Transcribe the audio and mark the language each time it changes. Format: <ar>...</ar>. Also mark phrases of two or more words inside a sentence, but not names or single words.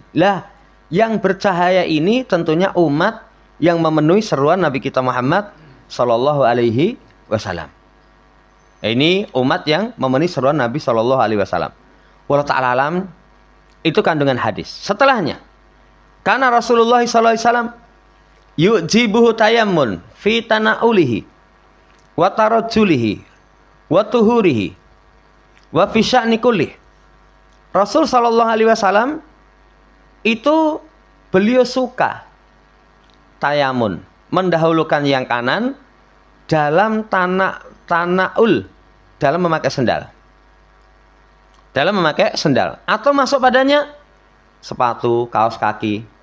<id>Lah, yang bercahaya ini tentunya umat yang memenuhi seruan Nabi kita Muhammad SAW. Ini umat yang memenuhi seruan Nabi SAW.</id> <ar>والله تعالى أعلم,</ar> <id>itu kandungan hadis. Setelahnya, karena Rasulullah SAW</id> <ar>يعجبه التيمن في تنعله وترجله وطهوره وفي شأنه كله.</ar> <id>Rasul SAW itu beliau suka tayamun, mendahulukan yang kanan dalam tanaul dalam memakai sendal. Dalam memakai sendal atau masuk padanya sepatu, kaos kaki.</id>